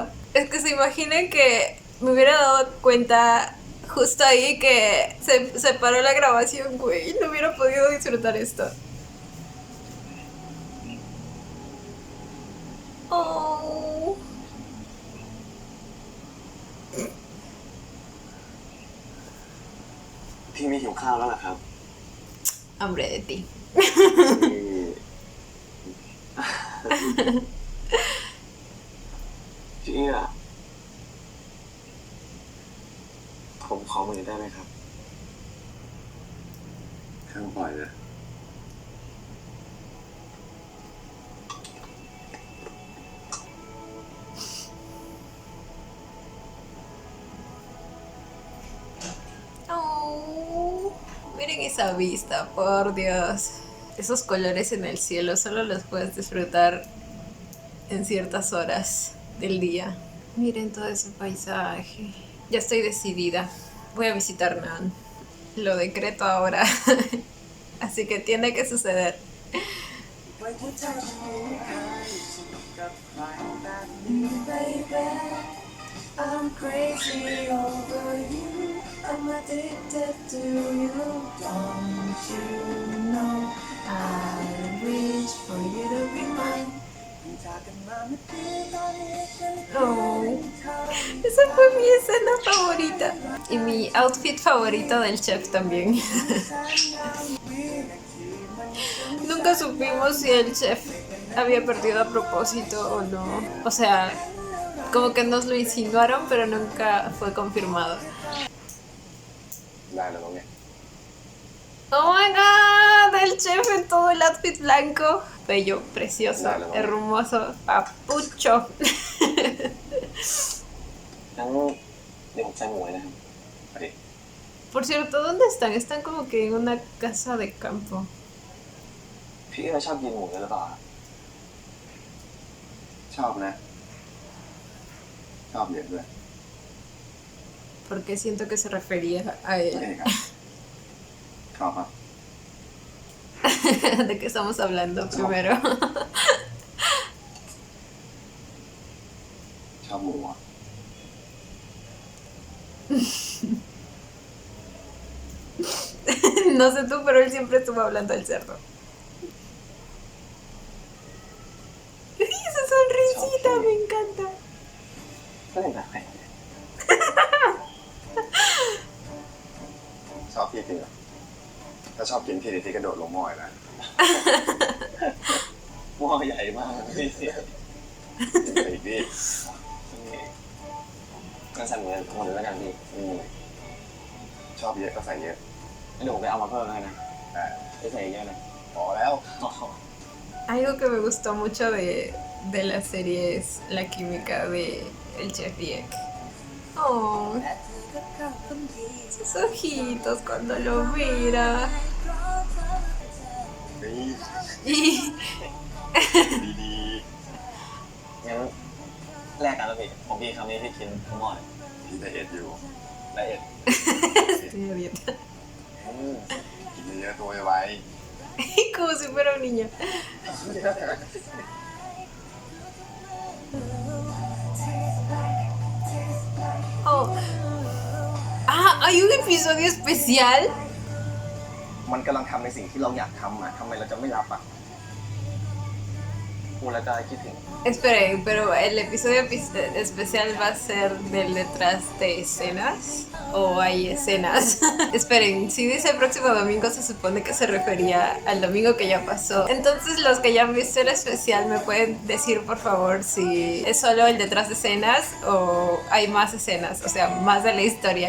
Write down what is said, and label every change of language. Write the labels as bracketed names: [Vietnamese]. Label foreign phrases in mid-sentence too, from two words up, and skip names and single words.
[Spanish] Es que se imaginen que me hubiera dado cuenta justo ahí que se paró la grabación, güey. No hubiera podido disfrutar esto. Oh. [Thai] พี่ไม่หิวข้าวแล้วเหรอครับ [Spanish] Hambre de ti. [Thai] พี่อะผมขอมือได้ไหมครับข้างปล่อยนะ [Spanish] Oh, miren esa vista, por Dios. Esos colores en el cielo solo los puedes disfrutar en ciertas horas del día. Miren todo ese paisaje. Ya estoy decidida. Voy a visitar Nan. Lo decreto ahora. Así que tiene que suceder. [English] I'm crazy over you. I'm addicted to you. Don't you know? I wish for you to be mine. [Spanish] Oh, esa fue mi escena favorita. Y mi outfit favorito del chef también. Nunca supimos si el chef había perdido a propósito o no. O sea, como que nos lo insinuaron, pero nunca fue confirmado. [Thai] ได้แล้วน้องเนี่ย [English] Oh my god, [Spanish] el chef en todo el outfit blanco. Bello, precioso, hermoso, papucho. [Thai] งั้นเดี๋ยวผมใส่หมวกนะครับไปดิ [Spanish] Por cierto, ¿dónde están? Están como que en una casa de campo. [Thai] พี่ก็ชอบกินหมูกันหรือเปล่า ชอบนะ ชอบเยอะด้วย [Spanish] Porque siento que se refería a [Thai] เอ [Spanish] él. [Thai] งครับชอบครับ [Spanish] ¿De qué estamos hablando primero? [Thai] ชอบหมูอ่ะ [Spanish] No sé tú, pero él siempre estuvo hablando del cerdo. ¡Ay, esa sonrisita! Me encanta. [Thai] ก็เลยแบบไหน ชอบพี่จริงเหรอถ้าชอบกินพี่ที่กระโดดลงหม้อเลยนะ หม้อใหญ่มากพี่ ไปอีกดิ งั้นใส่หมูหมดเลยแล้วกันพี่ ชอบเยอะก็ใส่เยอะ งั้นเดี๋ยวผมไปเอามาเพิ่มให้นะ อ่า ไม่ใส่เยอะนะ พอแล้ว [Spanish] Algo que me gustó mucho de la serie es la química de el chef Diek. Oh, sus ojitos cuando lo mira. [Thai] นี่ [Spanish] Y [Thai] ดี งั้นแลกกันแล้วพี่ผมกินคำนี้พี่กินทั้งหมด ๆพี่ไดเอทอยู่ ละเอียด [Spanish] estoy a dieta. [Thai] กินเยอะๆตัวไว้ [Spanish] Como si fuera un niño. Oh. Ah, hay un episodio especial. [Thai] มันกำลังทำในสิ่งที่เราอยากทำอะทำไมเราจะไม่รับอะ พูดแล้วก็คิดถึง [Spanish] Esperen, pero ¿el episodio especial va a ser del detrás de escenas? ¿O hay escenas? Esperen, si dice el próximo domingo se supone que se refería al domingo que ya pasó. Entonces los que ya han visto el especial me pueden decir por favor si es solo el detrás de escenas o hay más escenas, o sea, más de la historia.